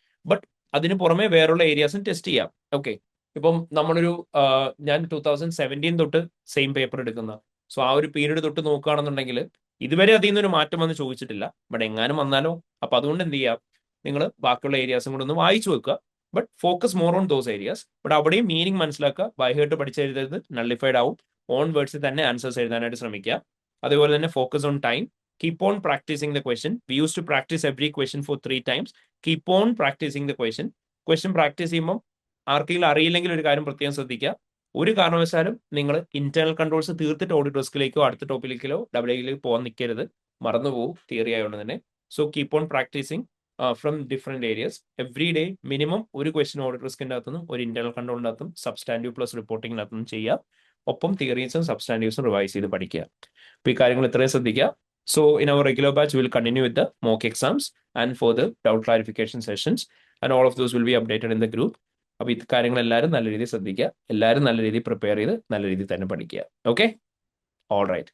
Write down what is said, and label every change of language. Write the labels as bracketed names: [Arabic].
[Malayalam] But അതിന് പുറമെ വേറുള്ള ഏരിയാസും test ചെയ്യാം. ഓക്കെ, ഇപ്പം നമ്മളൊരു ഞാൻ 2017 തൊട്ട് സെയിം പേപ്പർ എടുക്കുന്ന, സോ ആ ഒരു പീരീഡ് തൊട്ട് നോക്കുകയാണെന്നുണ്ടെങ്കിൽ ഇതുവരെ അതിൽ നിന്നൊരു മാറ്റം വന്ന് ചോദിച്ചിട്ടില്ല. ബട്ട് എങ്ങാനും വന്നാലോ, അപ്പൊ അതുകൊണ്ട് എന്ത് ചെയ്യാം, നിങ്ങൾ ബാക്കിയുള്ള ഏരിയാസും കൂടെ ഒന്ന് വായിച്ചു വെക്കുക. But focus more on those areas. But അവിടെയും മീനിങ് മനസ്സിലാക്കുക. ബൈ ഹേർട്ട് പഠിച്ചെഴുതരുത്, നള്ളിഫൈഡ് ആവും. ഓൺ വേർഡ്സിൽ തന്നെ ആൻസേഴ്സ് എഴുതാനായിട്ട് ശ്രമിക്കുക. അതുപോലെ തന്നെ focus on time. [English] Keep on practicing the question. We used to practice every question for 3 times. Keep on practicing the question. [Malayalam] Question practice ചെയ്യുമ്പോൾ ആർക്കെങ്കിലും അറിയില്ലെങ്കിൽ ഒരു കാര്യം പ്രത്യേകം ശ്രദ്ധിക്കുക. ഒരു കാരണവശാലും നിങ്ങൾ ഇന്റേണൽ കൺട്രോൾസ് തീർത്തിട്ട് ഓഡിറ്റ് റിസ്കിലേക്കോ അടുത്ത ടോപ്പിലേക്കോ ഡബിൾ എയിലേക്ക് പോകാൻ നിൽക്കരുത്. മറന്നുപോകും തിയറി ആയതുകൊണ്ട് തന്നെ. So keep on practising from different areas every day. Minimum ഒരു ക്വസ്റ്റ്യൻ ഓഡിറ്റ് റിസ്കിന്റെ അകത്തുനിന്നും ഒരു ഇന്റേണൽ കൺട്രോളിന്റെ അകത്തും സബ്സ്റ്റാൻറ്റീവ് പ്ലസ് റിപ്പോർട്ടിങ്ങിനകത്തും ചെയ്യുക. ഒപ്പം തിയറീസും സബ്സ്റ്റാൻറ്റീവ്സും റിവൈസ് ചെയ്ത് പഠിക്കുക. അപ്പോൾ ഈ കാര്യങ്ങൾ ഇത്രയും ശ്രദ്ധിക്കുക. [English] So in our regular batch, we will continue with the mock exams and further doubt clarification sessions, and all of those will be updated in the group. [Malayalam] അപ്പോൾ ഈ കാര്യങ്ങൾ എല്ലാവരും നല്ല രീതിയിൽ ശ്രദ്ധിക്കുക. എല്ലാവരും നല്ല രീതിയിൽ പ്രിപ്പയർ ചെയ്ത് നല്ല രീതിയിൽ തന്നെ പഠിക്കുക. [English] Okay, all right. So all the very best everyone. [Malayalam] അപ്പോൾ നല്ല രീതിയിൽ തന്നെ പഠിക്കുക കേട്ടോ.